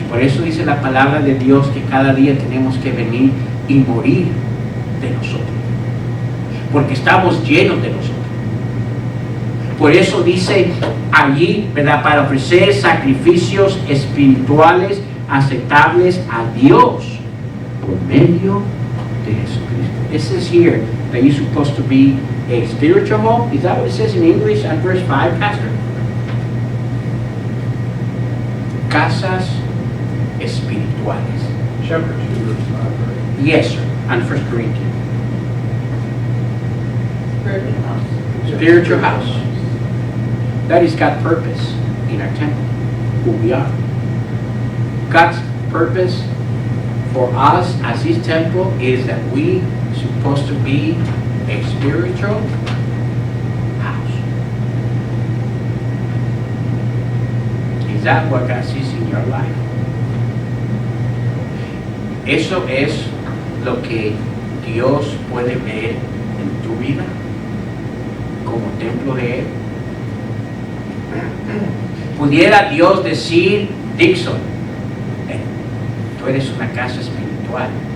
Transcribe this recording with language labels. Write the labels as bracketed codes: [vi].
[es] Por eso dice la palabra de Dios que cada día tenemos que venir y morir de nosotros. Porque estamos llenos de nosotros. Por eso dice allí, ¿verdad? Para ofrecer sacrificios espirituales aceptables a Dios por medio de Jesucristo. [en] It says here that you're supposed to be a spiritual home. Is that what it says in English at verse 5, Pastor? [es] Casas espirituales. [en] Chapter 2, verse 5, right? Yes, sir. And 1 Corinthians. Spiritual house. Spiritual house. That is God's purpose in our temple, who we are. God's purpose for us as His temple is that we are supposed to be a spiritual house. Is that what God sees in your life? [es] Eso es lo que Dios puede ver en tu vida como templo de Él. Pudiera Dios decir, Dixon, tú eres una casa espiritual.